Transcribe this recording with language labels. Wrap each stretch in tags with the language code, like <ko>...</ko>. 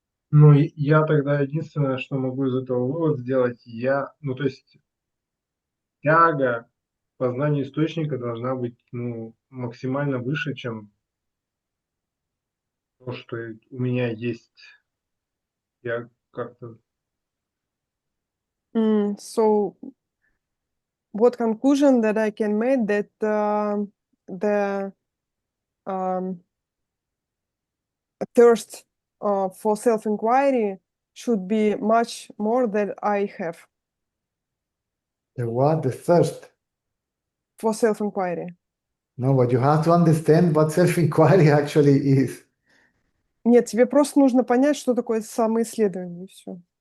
<ru>Ну, я тогда единственное, что могу из этого вывод сделать, ну, то есть тяга к познанию источника должна быть, ну, максимально выше, чем то, что у меня есть. Я как-то...</ru> <en>So, what conclusion that I can make that the um, thirst for self-inquiry should be much more than I have The what? The thirst. for self-inquiry. No, but you have to understand what self-inquiry actually is.</en> <ru>Нет, тебе просто нужно понять, что такое самоисследование, и все.</ru>